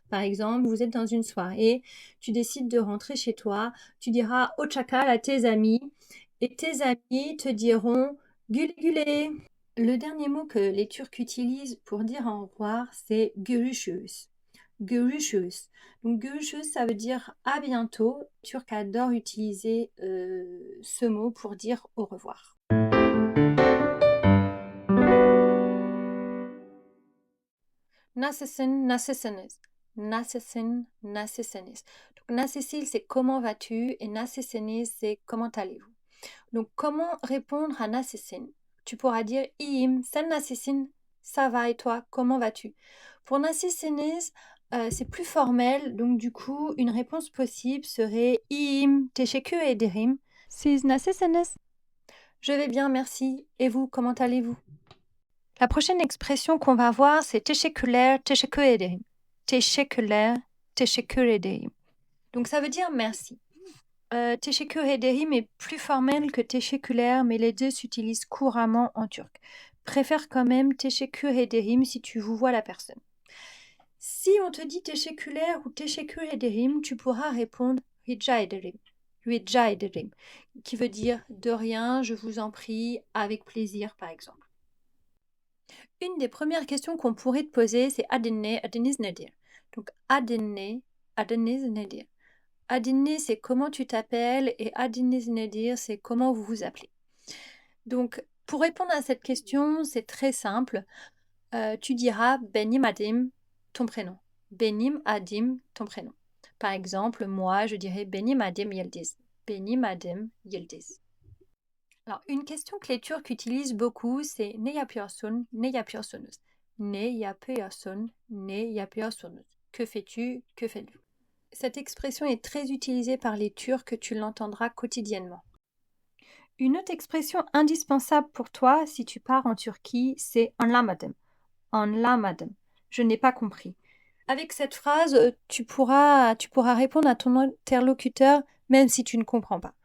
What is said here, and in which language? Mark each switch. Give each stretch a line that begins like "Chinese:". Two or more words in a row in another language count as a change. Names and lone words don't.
French: Par exemple, vous êtes dans une soirée, tu décides de rentrer chez toi, tu diras hoşçakal à tes amis et tes amis te diront
Turkish: güle güle.
French: Le dernier mot que les Turcs utilisent pour dire au revoir, c'est görüşürüz. Görüşürüz. Donc görüşürüz, ça veut dire à bientôt. Les Turcs adorent utiliser ce mot pour dire au revoir.
Turkish: Nasılsın, nasılsınız? Nasılsın, nasılsınız?
French: Donc nasılsın, c'est comment vas-tu et nasılsınız, c'est comment allez-vous. Donc comment répondre à nasılsın? Tu pourras dire
Turkish: iyiyim, sen nasılsın?
French: Ça va et toi, comment vas-tu? Pour nasılsınız, c'est plus formel, donc du coup, une réponse possible serait
Turkish: iyiyim, teşekkür ederim. Siz nasılsınız?
French: Je vais bien, merci. Et vous, comment allez-vous? La prochaine expression qu'on va voir, c'est
Turkish: teşekkürler, teşekkür ederim. Teşekkürler, teşekkür ederim.
French: Donc ça veut dire merci.
Turkish: Teşekkür ederim
French: est plus formel que teşekkürler, mais les deux s'utilisent couramment en turc. Préfère quand même
Turkish: teşekkür ederim
French: si tu vous vois la personne. Si on te dit teşekkürler ou
Turkish: teşekkür ederim,
French: tu pourras répondre
Turkish: rica ederim. Rica ederim,
French: qui veut dire de rien, je vous en prie, avec plaisir par exemple. Une des premières questions qu'on pourrait te poser, c'est
Turkish: adinne, adiniz nedir?
French: Donc
Turkish: adinne, adiniz nedir?
French: Adinne, c'est comment tu t'appelles et
Turkish: adiniz nedir,
French: c'est comment vous vous appelez. Donc, pour répondre à cette question, c'est très simple. Tu diras
Turkish: Benim Adim,
French: ton prénom.
Turkish: Benim Adim,
French: ton prénom. Par exemple, moi, je dirais
Turkish: Benim Adim Yildiz. Benim Adim Yildiz.
French: Alors, une question que les Turcs utilisent beaucoup, c'est
Turkish: ne yapıyorsun, ne yapıyorsunuz. Ne yapıyorsun, ne yapıyorsunuz.
French: Que fais-tu, que faites-vous? Cette expression est très utilisée par les Turcs, tu l'entendras quotidiennement. Une autre expression indispensable pour toi si tu pars en Turquie, c'est anlamadım. Anlamadım. Je n'ai pas compris. Avec cette phrase, tu pourras répondre à ton interlocuteur même si tu ne comprends pas.